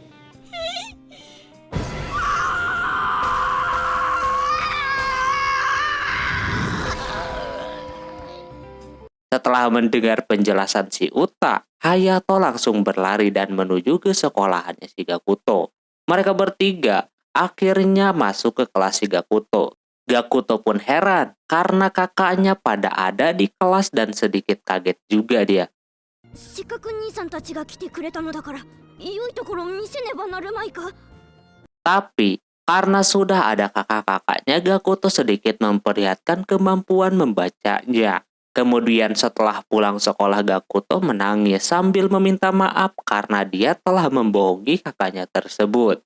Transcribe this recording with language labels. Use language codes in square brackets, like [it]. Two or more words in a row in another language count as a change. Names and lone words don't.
[id] Setelah mendengar penjelasan si Uta, Hayato langsung berlari dan menuju ke sekolahannya Shigakuto. Mereka bertiga akhirnya masuk ke kelas Shigakuto. Gakuto pun heran karena kakaknya pada ada di kelas dan sedikit kaget juga dia. [ja] せっかく兄さんたちが来てくれたのだから良いところ見せねばなるまいか [id] Tapi karena sudah ada kakak-kakaknya, Gakuto sedikit memperlihatkan kemampuan membacanya. Kemudian setelah pulang sekolah, Gakuto menangis sambil meminta maaf karena dia telah membohongi kakaknya tersebut.